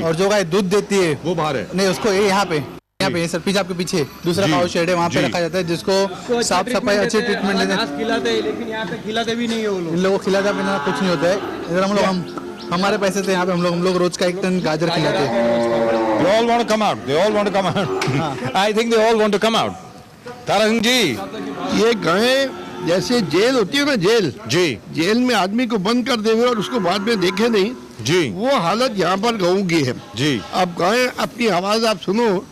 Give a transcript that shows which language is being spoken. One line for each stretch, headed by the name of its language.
Hindi: और जो गाय दूध देती है वो बाहर है। नहीं, उसको ये यहाँ पे सर पीछे आपके पीछे दूसरा जी। काउ शेड है, वहाँ पे जी। रखा जाता है जिसको साफ सफाई अच्छी ट्रीटमेंट देते हैं। खिलाते हैं लेकिन यहाँ पे खिलाते भी नहीं है वो लोग। इन लोगों को खिलाता पिलाना कुछ नहीं होता है। इधर हमारे पैसे से यहाँ पे हम लोग रोज का 1 टन गाजर खिलाते हैं।
English: They all want to come out. They all want to come out. I think they all want to come out.
Hindi: Tara Singh ji, ये गायें जैसे जेल होती है ना, जी जेल में आदमी को बंद कर देंगे और उसको बाद में देखे नहीं, जी वो हालत यहाँ पर गऊ की है। जी। अब गायें अपनी आवाज आप सुनो,